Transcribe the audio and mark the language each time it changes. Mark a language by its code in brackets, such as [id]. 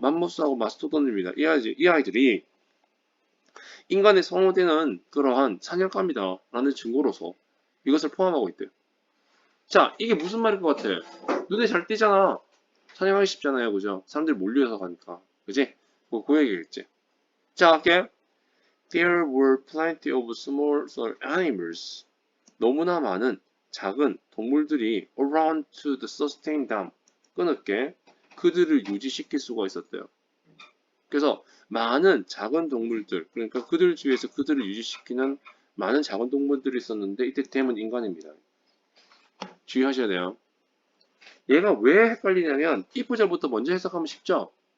[ko] 맘모스하고 마스토돈입니다. 이 아이들이 인간의 선호되는 그러한 사냥감이다 라는 증거로서 이것을 포함하고 있대요. 자 이게 무슨 말일 것 같아? 눈에 잘 띄잖아. 사냥하기 쉽잖아요. 그죠? 사람들이 몰려서 가니까. 그지? 그 얘기겠지. 자 할게. [en] There were plenty of small animals. [ko] 너무나 많은 작은 동물들이 [en] around to the sustain them. [ko] 끊을게. 그들을 유지시킬 수가 있었대요. 그래서 많은 작은 동물들, 그러니까 그들 주위에서 그들을 유지시키는 많은 작은 동물들이 있었는데 이때 댐은 인간입니다. 주의하셔야 돼요. 얘가 왜 헷갈리냐면 이 구절부터 먼저 해석하면 쉽죠?